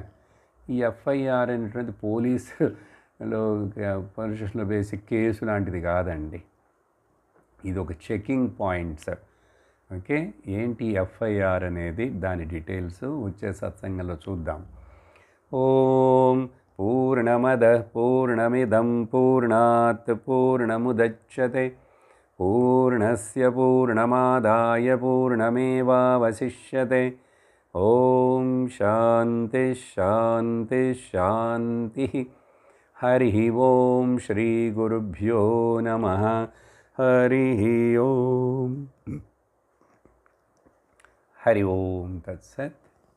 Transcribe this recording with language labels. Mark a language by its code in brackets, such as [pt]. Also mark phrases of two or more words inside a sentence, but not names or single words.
[te] ఈ ఎఫ్ఐఆర్ అనేటువంటి పోలీసులో పరిశుభ్ర [en] basic case [te] లాంటిది కాదండి, ఇది ఒక [en] checking points. [te] ఓకే, ఏంటి ఎఫ్ఐఆర్ అనేది, దాని డీటెయిల్స్ వచ్చే సత్సంగంలో చూద్దాం. [sa] ఓం పూర్ణమద పూర్ణమిదం పూర్ణాత్ పూర్ణముదచ్యతే పూర్ణస్య పూర్ణమాదాయ పూర్ణమేవావశిష్యతే. ఓం శాంతి శాంతి శాంతి. హరి ఓం శ్రీ గురుభ్యో నమః. హరి ఓం. హరి ఓం తత్సత్.